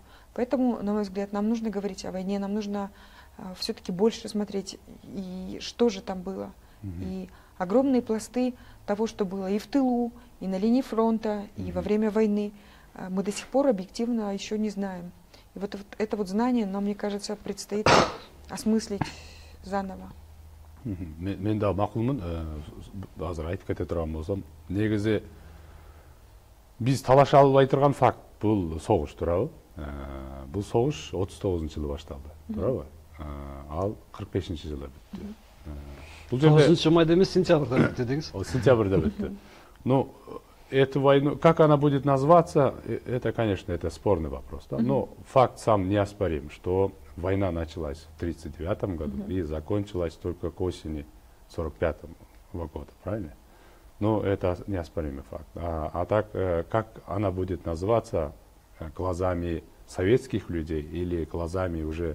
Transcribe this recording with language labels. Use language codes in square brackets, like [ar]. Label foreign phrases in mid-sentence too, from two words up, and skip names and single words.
[ru] Поэтому, на мой взгляд, нам нужно говорить о войне, нам нужно все-таки больше смотреть, и что же там было. И огромные пласты того, что было и в тылу, и на линии фронта, и во время войны. мы до сих пор объективно еще не знаем. И вот это вот знание нам, мне кажется, предстоит осмыслить заново. [kk] Мен да мақұлмын, азыр айтып кете тұрған болсам, негізі біз талаша албай тұрған факт бұл соғыш, турабы. Бұл соғыш 39 жылы башталды, турабы. Ал 45 жылы бітті. 9 майда емес, сентябрьда бітті деңіз. Сентябрьда бітті. [ru] Ну, эту войну, как она будет называться, это, конечно, это спорный вопрос. Да? Но факт сам неоспорим, что война началась в 1939 году и закончилась только к осени 1945 года, правильно? Но это неоспоримый факт. А так, как она будет называться глазами советских людей или глазами уже